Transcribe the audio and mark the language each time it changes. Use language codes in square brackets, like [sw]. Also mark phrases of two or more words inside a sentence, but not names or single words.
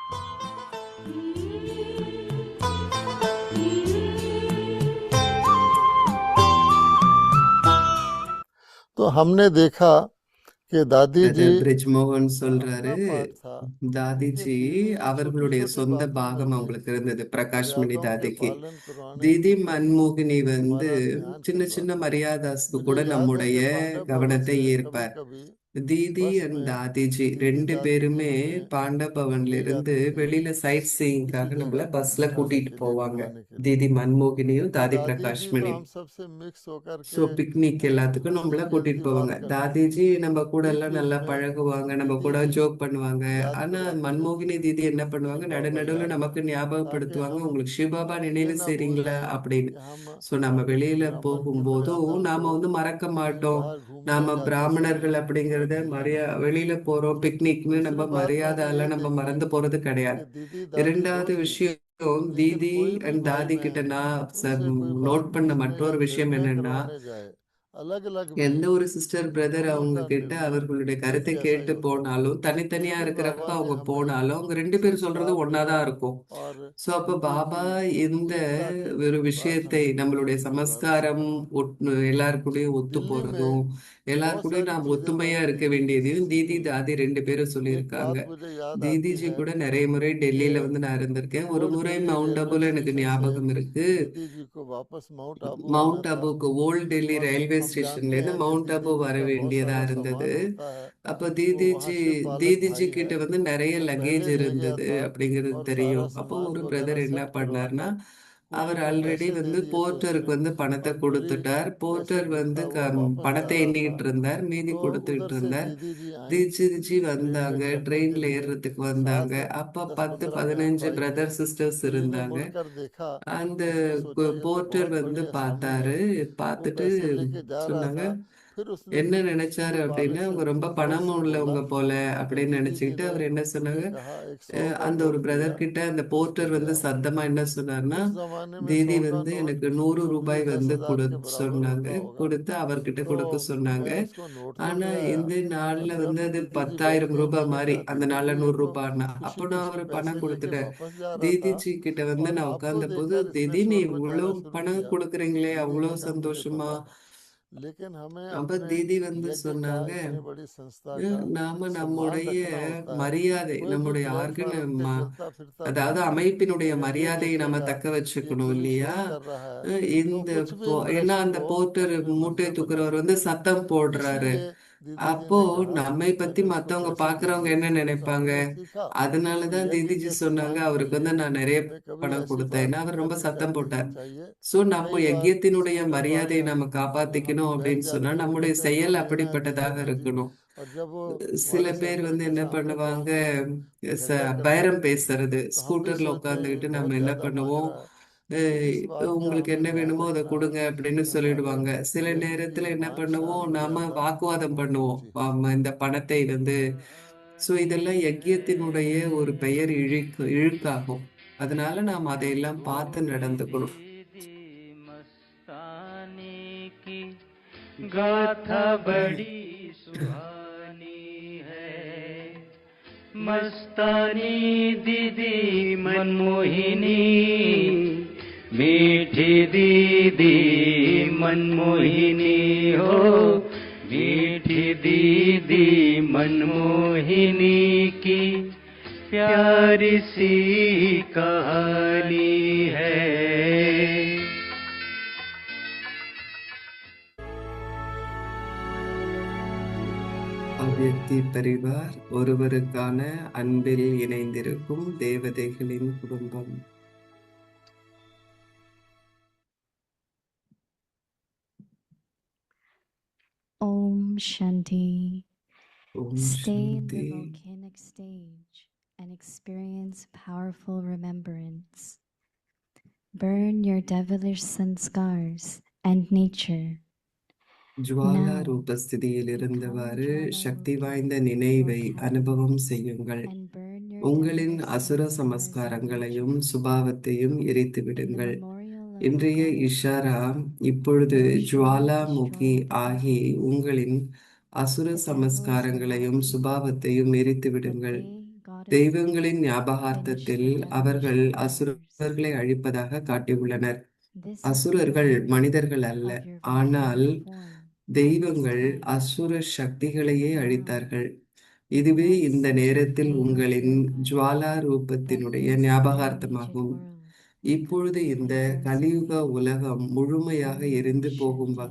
[hi] तो हमने देखा कि दादी जी [ta] பிரிஜ்மோகன் சொல்றாரு, [hi] अपना पाठ था [ta] தாதிஜி அவர்களுடைய சொந்த பாகம் அவங்களுக்கு இருந்தது. பிரகாஷ்மணி [hi] मर्यादाओं के [ta] தாதிக்கு [hi] पालन करवाने [ta] தீதி மன்மோகினி வந்து [hi] हमारा ध्यान [ta] சின்ன [hi] करवाते। [ta] சின்ன மரியாதாஸ்க்கு [hi] मुझे [ta] கூட [hi] याद है [ta] நம்முடைய [hi] कि पांडव भवन [ta] கவனத்தை [hi] से कभी [ta] ஈர்ப்பார். [hi] कभी [ta] தீதி [hi] बस [ta] அண்ட் [hi] में [ta] தாதிஜி [hi] दीदी [ta] ரெண்டு [hi] दादी [ta] பேருமே [hi] जी हमें [ta] பாண்டவ பவன்ல [hi] ले [ta] இருந்து [hi] जाती थी [ta] வெளியில சைட் [hi] किसी [ta] சீயிங்காக நம்மள [hi] जगह [ta] பஸ்ல [hi] इतिहास [ta] கூட்டிட்டு [hi] के लिए [ta] போவாங்க. [hi] घुमाने के लिए। [ta] தீதி மன்மோகினியும் தாதி [hi] दादी जी तो [ta] பிரகாஷ்மணியும். [hi] हम सबसे मिक्स होकर [ta] ஸோ [hi] के [ta] பிக்னிக் எல்லாத்துக்கும் நம்மள [hi] हंसी [ta] கூட்டிட்டு [hi] खेलती [ta] போவாங்க. [hi] बात करती थी। [ta] தாதிஜி நம்ம கூட [hi] बीच [ta] எல்லாம் [hi] बीच [ta] நல்லா [hi] में [ta] பழகுவாங்க, நம்ம [hi] दीदी [ta] கூட [hi] जी [ta] ஜோக் பண்ணுவாங்க. [hi] याद [ta] ஆனா [hi] करवाती [ta] மன்மோகினி [hi] रहती [ta] தீதி என்ன பண்ணுவாங்க, [hi] शिव [ta] நடு [hi] बाबा [ta] நடுவுல [hi] याद [ta] நமக்கு [hi] करो, ताकि [ta] ஞாபகப்படுத்துவாங்க, [hi] हम [ta] உங்களுக்கு சிவபாபா [hi] ये [ta] நினைவு [hi] ना भूल [ta] செய்றீங்களா [hi] जाएं [ta] அப்படின்னு. [hi] कि हम [ta] ஸோ நம்ம வெளியில [hi] ब्राह्मण की [ta] போகும்போதும் [hi] मर्यादा [ta] நாம [hi] को [ta] வந்து மறக்க [hi] कहीं [ta] மாட்டோம். [hi] बाहर घूमने [ta] நாம [hi] जाते [ta] பிராமணர்கள் [hi] समय [ta] அப்படிங்கறத [hi] भूल जाना। [ta] வெளியில போறோம் பிக்னிக்னு நம்ம [hi] दूसरी बात मैंने [ta] மரியாதை [hi] ये [ta] நம்ம [hi] देखी [ta] மறந்து போறது கிடையாது. [hi] कि दीदी दादी [ta] இரண்டாவது [hi] दो थी, [ta] விஷயம், [hi] लेकिन [ta] தீதி [hi] कोई भी [ta] அண்ட் [hi] भाई [ta] தாதி கிட்ட [hi] बहन [ta] நான் [hi] उनसे कोई [ta] நோட் [hi] बात [ta] பண்ண [hi] पूछने या [ta] மற்றொரு விஷயம் [hi] निर्णय [ta] என்னன்னா, [hi] करवाने जाए अलग अलग भी [ta] எந்த ஒரு [en] sister brother [hi] तो [ta] அவங்க [hi] उनका [ta] கிட்ட [hi] निर्णय [ta] அவர்களுடைய [hi] एक [ta] கருத்தை [hi] जैसा ही [ta] கேட்டு [hi] होता। [ta] போனாலும் தனித்தனியா [hi] शिविर [ta] இருக்கிறப்ப [hi] बाबा ने [ta] அவங்க [hi] हमें [ta] போனாலும் அவங்க ரெண்டு பேரும் சொல்றது [hi] संस्कार [ta] ஒன்னாதான் [hi] दिया [ta] இருக்கும். [hi] और [ta] சோ அப்ப [hi] दीदी [ta] பாபா [hi] की [ta] இந்த [hi] एकता की [ta] ஒரு [hi] बात [ta] விஷயத்தை [hi] हमें [ta] நம்மளுடைய [hi] दोहराती [ta] சமஸ்காரம் எல்லாருக்கூடயும் ஒத்து [hi] दिल्ली [ta] போறதும் [hi] में बहुत [ta] எல்லாருக்கூடயும் [hi] सारी [ta] நாம் [hi] चीजें [ta] ஒத்துமையா [hi] मैंने [ta] இருக்க [hi] देखी [ta] வேண்டியதையும் தீதி [hi] सीखी। [ta] தாதி ரெண்டு பேரும் [hi] एक [ta] சொல்லியிருக்காங்க. [hi] बात मुझे याद आती [ta] தீதிஜி [hi] है [ta] கூட நிறைய முறை டெல்லியில [hi] कि [ta] வந்து நான் இருந்திருக்கேன். ஒரு [hi] ओल्ड [ta] முறை [hi] दिल्ली [ta] மவுண்ட் [hi] रेलवे [ta] அபுல எனக்கு [hi] स्टेशन से [ta] ஞாபகம் இருக்கு. [hi] दीदी जी को वापस माउंट आबू आना [ta] மவுண்ட் [hi] था [ta] அபுக்கு ஓல்ட் டெல்லி [hi] और [ta] ரயில்வே [hi] हम [ta] ஸ்டேஷன்ல [hi] जानते [ta] இருந்து [hi] हैं कि [ta] மவுண்ட் அபு [hi] दीदी जी [ta] வர [hi] का बहुत [ta] வேண்டியதா [hi] सारा [ta] இருந்தது. [hi] सामान होता है, [ta] அப்ப [hi] तो वहाँ शिव बालक [ta] தீதிஜி [hi] भाई है [ta] கிட்ட வந்து நிறைய [hi] वो [ta] லக்கேஜ் [hi] पहले ले गया [ta] இருந்தது [hi] था [ta] அப்படிங்கிறது [hi] और सारा [ta] தெரியும். அப்போ [hi] सामान [ta] ஒரு [hi] वगैरह [ta] பிரதர் என்ன [hi] सेट [ta] பண்ணார்னா, [hi] करवाकर कुली [ta] அவர் [hi] को [ta] ஆல்ரெடி [hi] पैसे दे [ta] வந்து [hi] दिए थे [ta] போர்ட்டருக்கு [hi] उसने [ta] வந்து பணத்தை [hi] और कुली [ta] கொடுத்துட்டார். [hi] पैसे [ta] போர்ட்டர் வந்து [hi] लिखा हुआ वापस जा [ta] பணத்தை [hi] रहा था। [ta] எண்ணிட்டு இருந்தார், மீதி [hi] तो उधर [ta] கொடுத்துட்டு [hi] से [ta] இருந்தார். [hi] दीदी जी आई [ta] தீதிஜி [hi] ट्रेन [ta] வந்தாங்க, [hi] में चढ़ने के [ta] ட்ரெயின்ல [hi] लिए। [ta] ஏறுறதுக்கு வந்தாங்க. [hi] साथ [ta] அப்ப [hi] 10-15 बहन [ta] 10-15 [hi] भाई थे। [en] brother sisters [hi] कुली ने [ta] இருந்தாங்க. [hi] मुड़कर देखा, [ta] அந்த [hi] उसने सोचा ये तो [ta] போர்ட்டர் [hi] बहुत [ta] வந்து [hi] बड़ी आसामी है। [ta] பார்த்தாரு. [hi] वो [ta] பார்த்துட்டு [hi] पैसे लेके जा रहा [ta] சொன்னாங்க, [hi] था, फिर उसने [ta] என்ன [hi] शिव [ta] நினைச்சாரு அப்படின்னா, [hi] बालक से [ta] அவங்க ரொம்ப [hi] जोर [ta] பணம் [hi] से बोला [ta] உள்ளவங்க போல [hi] तो [ta] அப்படின்னு [hi] दीदी जी [ta] நினைச்சுக்கிட்டு [hi] ने [ta] அவர் என்ன [hi] खुद [ta] சொன்னாங்க, [hi] ही कहा 100 का [ta] அந்த ஒரு [hi] नोट दिया [ta] பிரதர் கிட்ட அந்த [hi] उसको [ta] போர்ட்டர் வந்து [hi] दिया। [ta] சத்தமா என்ன சொன்னார்னா, [hi] उस जमाने में [ta] தீதி [hi] 100 का [ta] வந்து [hi] नोट [ta] எனக்கு 100 [hi] जो कि [ta] ரூபாய் [hi] 10,000 के बराबर [ta] சொன்னாங்க. [hi] होता होगा। [ta] கொடுத்து அவர்கிட்ட [hi] तो [ta] கொடுக்க சொன்னாங்க. [hi] मैं उसको नोट तो [ta] ஆனா [hi] ले आया [ta] இந்த நாள்ல [hi] और [ta] வந்து [hi] जब [ta] அது [hi] दीदी जी बैठ [ta] 10,000 [hi] गई [ta] ரூபாய் [hi] मैंने [ta] மாதிரி, [hi] कहा [ta] அந்த [hi] दीदी [ta] நாள்ல [hi] जी ये [ta] 100 [hi] तो [ta] ரூபாய்னா, [hi] खुशी [ta] அப்போ நான் [hi] खुशी [ta] அவர் [hi] पैसे [ta] பணம் [hi] लेके [ta] கொடுத்துட்டேன். [hi] वापस जा रहा था [ta] தீதிஜி கிட்ட வந்து [hi] और [ta] நான் [hi] आपको [ta] உட்கார்ந்த போது, [hi] देखकर इसने [ta] தீதி நீ [hi] स्वर [ta] இவ்வளவு [hi] मचाना शुरू [ta] பணம் [hi] किया। [ta] கொடுக்குறீங்களே [hi] दीदी [ta] அவ்வளவு [hi] ने कहा मुझे [ta] சந்தோஷமா. [hi] पता, लेकिन हमें [ta] அப்ப [hi] अपने [ta] தீதி வந்து [hi] यज्ञ का [ta] சொன்னாங்க, [hi] इतनी बड़ी संस्था का [ta] நாம [hi] सम्मान [ta] நம்முடைய [hi] रखना होता है। [ta] மரியாதை, [hi] कोई भी [ta] நம்முடைய [hi] प्लेटफार्म पे [ta] ஆர்கன [hi] चलता फिरता [ta] அதாவது [hi] व्यक्ति [ta] அமைப்பினுடைய [hi] जब ये [ta] மரியாதையை நம்ம [hi] देखेगा [ta] தக்க [hi] कि ये [ta] வச்சுக்கணும் [hi] कुली [ta] இல்லையா? [hi] शोर कर रहा है तो [ta] இந்த [hi] कुछ भी [ta] ஏன்னா [hi] इम्प्रेशन [ta] அந்த [hi] वो [ta] போர்ட்டர் [hi] अपने मन [ta] மூட்டை [hi] से [ta] தூக்குறவர் [hi] बनाएगा। [ta] வந்து சத்தம் போடுறாரு. [hi] इसीलिए दीदी जी [ta] அப்போ [hi] ने कहा [ta] நம்மை பத்தி [hi] मैंने उसको [ta] மத்தவங்க [hi] पैसे दे [ta] பாக்குறவங்க [hi] दिए। [ta] என்ன [hi] तो [ta] நினைப்பாங்க? [hi] हमने सीखा कि [ta] அதனாலதான் [hi] यज्ञ [ta] தீதிஜி [hi] के [ta] சொன்னாங்க, [hi] सम्मान के [ta] அவருக்கு வந்து [hi] लिए [ta] நான் நிறைய [hi] हमें कभी [ta] பணம் [hi] ऐसी [ta] கொடுத்தேன். [hi] बात [ta] ஏன்னா அவர் ரொம்ப [hi] नहीं [ta] சத்தம் [hi] कर देनी [ta] போட்டார். [hi] चाहिए। [ta] சோ நம்ம [hi] कई बार [ta] யஜ்யத்தினுடைய [hi] किसी के बारे [ta] மரியாதையை [hi] में [ta] நம்ம [hi] हम [ta] காப்பாத்திக்கணும் [hi] बहस [ta] அப்படின்னு சொன்னா [hi] जाती है, वो [ta] நம்முடைய [hi] कहते हैं [ta] செயல் [hi] जो लेना है [ta] அப்படிப்பட்டதாக [hi] दीदी लीजिए। [ta] இருக்கணும். [hi] और जब वो [ta] சில [hi] हमारे [ta] பேர் [hi] सेंटर [ta] வந்து [hi] के [ta] என்ன [hi] सामने [ta] பண்ணுவாங்க, [hi] बैठ के झगड़ा करते [ta] பேரம் [hi] हैं [ta] பேசுறது. [hi] तो हम भी [ta] ஸ்கூட்டர்ல [hi] सोचते हैं ये [ta] உட்காந்துக்கிட்டு நம்ம [hi] बहुत [ta] என்ன [hi] ज्यादा मांग [ta] பண்ணுவோம், [hi] रहा है, लेकिन इस बात का [ta] உங்களுக்கு [hi] हमें [ta] என்ன [hi] ध्यान [ta] வேணுமோ அதை [hi] रखना है [ta] கொடுங்க அப்படின்னு [hi] कि हमारे [ta] சொல்லிடுவாங்க. சில [hi] यज्ञ [ta] நேரத்துல [hi] की [ta] என்ன [hi] मान शान [ta] பண்ணுவோம், நாம [hi] मर्यादा [ta] வாக்குவாதம் [hi] बहुत [ta] பண்ணுவோம். [hi] ऊंची है। [ta] ஆமா, இந்த பணத்தை வந்து சோ இதெல்லாம் யஜ்யத்தினுடைய ஒரு பெயர் இழுக்காகும். அதனால நாம் அதையெல்லாம் பார்த்து நடந்துக்கணும். [hi] मस्तानी की गाथा बड़ी सुहानी है। मस्तानी दीदी मनमोहिनी मीठी दीदी मनमोहिनी हो, मीठी दीदी मनमोहिनी की प्यारी सी कहानी है। [ta] அவ்யக்தி பரிவார் ஒருவருக்கான அன்பில் இணைந்திருக்கும் தேவதைகளின் குடும்பம். [hi] ओम शांति. [ta] ஓம் [en] Stay in the [ta] சாந்தி. [en] volcanic stage and experience powerful remembrance. Burn your devilish sanskars and nature. [ta] ஜுவாலா [en] Now, [ta] ரூபஸ்திதியில் இருந்தவாறு [en] become [ta] சக்தி [en] Jwala [ta] வாய்ந்த [en] Rupa [ta] நினைவை [en] for power [ta] அனுபவம் செய்யுங்கள். [en] and burn your [ta] உங்களின் [en] devilish [ta] அசுர [en] sanskars and [ta] சமஸ்காரங்களையும் [en] nature. [ta] சுபாவத்தையும் எரித்து [en] The [ta] விடுங்கள். [en] memorial of [ta] இன்றைய [en] goddess [ta] இஷாரா [en] Shakti [ta] இப்பொழுது [en] will surely [ta] ஜுவாலாமுகி [en] destroy the [ta] ஆகி [en] devils. [ta] உங்களின் அசுர [en] The devils will [ta] சமஸ்காரங்களையும் [en] not be [ta] சுபாவத்தையும் எரித்து [en] but [ta] விடுங்கள். [en] they, goddesses, [ta] தெய்வங்களின் [en] finish [ta] ஞாபகார்த்தத்தில் [en] the devilish [ta] அவர்கள் [en] empires. [ta] அசுரர்களை அழிப்பதாக காட்டியுள்ளனர். [en] This is the [ta] அசுரர்கள் [en] glory [ta] மனிதர்கள் அல்ல, [en] of your [ta] ஆனால் [en] Vishnu form at this [ta] தெய்வங்கள் [en] time. [ta] அசுர சக்திகளையே [en] Now, [ta] அழித்தார்கள். இதுவே [en] that [ta] இந்த [en] sacred [ta] நேரத்தில் [en] day of [ta] உங்களின் [en] Durga [ta] ஜுவாலா [en] that [ta] ரூபத்தினுடைய [en] lives in the magic [ta] ஞாபகார்த்தமாகும். [en] world [ta] இப்பொழுது இந்த [en] becomes [ta] கலியுக [en] awake. [ta] உலகம் முழுமையாக [en] Om [ta] எரிந்து போகும் [en] Shanti.